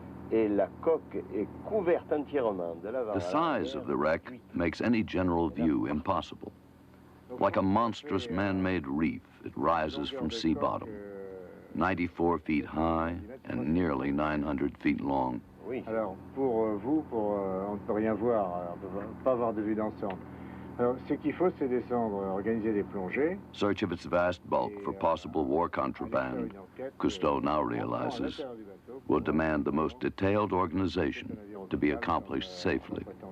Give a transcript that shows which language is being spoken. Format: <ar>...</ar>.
<en>The size of the wreck makes any general view impossible. Like a monstrous man-made reef, it rises from sea bottom, 94 feet high and nearly 900 feet long.</en> <fr>Alors, pour vous, on ne peut rien voir, on ne peut pas avoir de vue d'ensemble. Alors, ce qu'il faut, c'est descendre, organiser des plongées.</fr> <en>Search of its vast bulk for possible war contraband, Cousteau now realizes, will demand the most detailed organization to be accomplished safely.</en>